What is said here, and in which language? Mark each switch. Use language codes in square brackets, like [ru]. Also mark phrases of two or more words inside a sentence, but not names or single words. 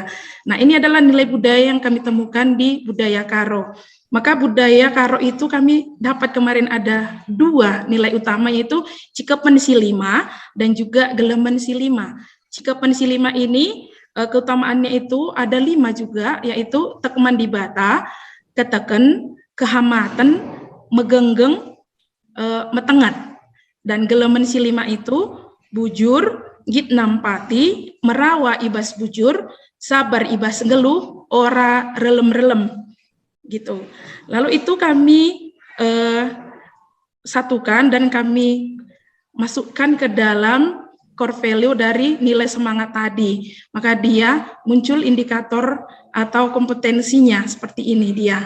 [id] Nah, ini adalah nilai budaya yang kami temukan di budaya Karo. Maka budaya Karo itu kami dapat kemarin ada 2 nilai utama, yaitu Cikepen Silima dan juga Gelemen Silima. Cikepen Silima ini keutamaannya itu ada 5 juga, yaitu Tekman di Bata, Keteken, Kehamatan, Megenggeng, Metengat. Dan Gelemen Silima itu [btx] bujur, git nampati, merawa ibas bujur, sabar ibas geluh, ora relem-relem. [id] Gitu. Lalu itu kami satukan dan kami masukkan ke dalam [en] core value [id] dari nilai semangat tadi. Maka dia muncul indikator atau kompetensinya seperti ini dia.